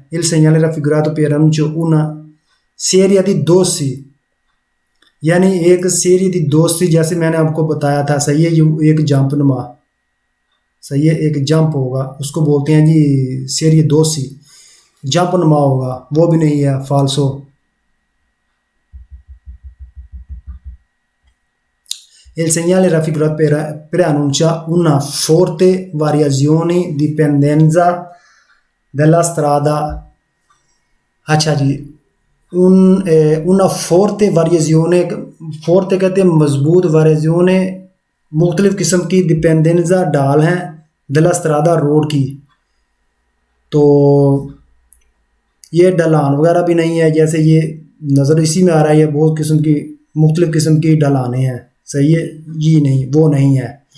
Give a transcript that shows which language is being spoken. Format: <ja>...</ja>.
<it>Il segnale raffigurato preannuncia una serie di dossi,</it> <hi>यानी एक</hi> <it>सीरी दी दोस्ती,</it> <hi>जैसे मैंने आपको बताया था, सही है, ये एक जंप नुमा, सही है, एक जंप होगा उसको बोलते हैं जी सीरी दोस्ती, जंप नुमा होगा, वो भी नहीं है, फाल्सो।</hi> <it>Il segnale raffigurato preannuncia una forte variazione dipendenza della strada।</it> <hi>अच्छा जी,</hi> <it>una forte variazione,</it> <hi>forte कहते हैं मजबूत, variazione मुख्तलिफ किस्म की,</hi> <it>डिपेंडेंजा</it> <hi>डाल हैं,</hi> <it>della strada</it> <hi>रोड की, तो ये ढलान वगैरह भी नहीं है, जैसे ये नज़र इसी में आ रहा है, ये बहुत किस्म की मुख्तलिफ किस्म की ढलानें हैं, सही है, ये नहीं, वो नहीं है।</hi>